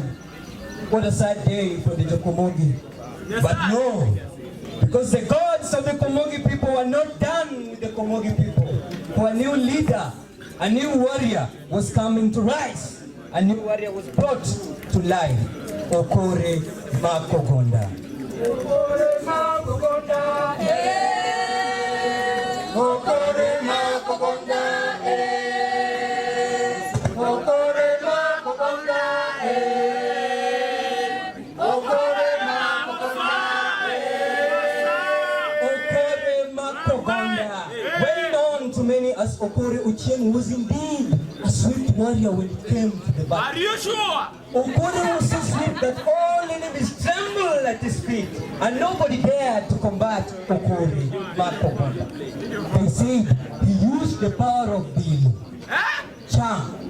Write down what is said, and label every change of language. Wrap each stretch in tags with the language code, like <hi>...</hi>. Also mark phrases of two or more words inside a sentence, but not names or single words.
<en>What a sad day for the Jokomogi. But no, because the gods of the Komogi people were not done with the Komogi people. For a new leader, a new warrior was coming to rise. A new warrior was brought to life. Okore Makogonda. Okore Makogonda, eh. Okore Makogonda, eh. Okore Makogonda, eh. Okore Makogonda, eh. Okore Ochieng was indeed a swift warrior when it came to the battle. Are you sure? Okore was so swift that all enemies trembled at his feet, and nobody dared to combat Okore Makogonda. They said he used the power of the charm.</en>